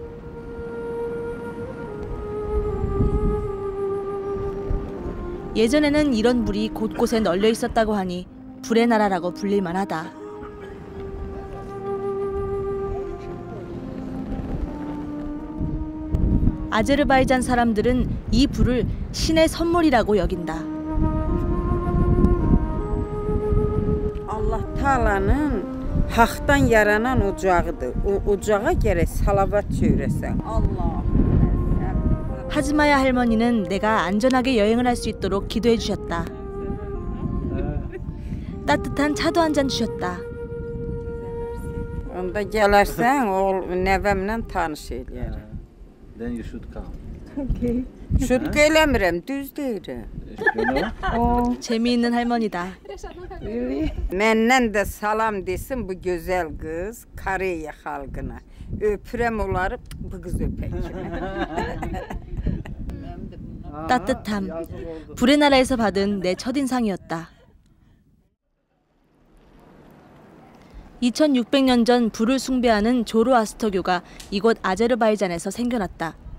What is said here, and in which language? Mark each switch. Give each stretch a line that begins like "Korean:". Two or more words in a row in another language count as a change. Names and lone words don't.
Korean: 예전에는 이런 불이 곳곳에 널려 있었다고 하니 불의 나라라고 불릴만 하다. 아제르바이잔 사람들은 이 불을 신의 선물이라고 여긴다.
Azerbaijani: Allah Taala'nın haktan yaranan ocağıdır. O ocağa gerek salavat söylesən. Allah.
Korean: 하즈마야 할머니는 내가 안전하게 여행을 할 수 있도록 기도해 주셨다. 따뜻한 차도 한 잔 주셨다.
Azerbaijani: Onda gələrsən, o nəvəmlə tanış eləyərəm.
English: Then you should come. Okay.
Azerbaijani: Şutqa eləmirəm, düz deyirəm.
Korean: 재미있는 할머니다.
Azerbaijani: Məndən də salam desin bu gözəl qız Koreya xalqına. Öpürəm onları, bu qız öpək.
Korean: 따뜻함. 불의 나라에서 받은 내 첫인상이었다. 2600년 전 불을 숭배하는 조로아스터교가 이곳 아제르바이잔에서 생겨났다.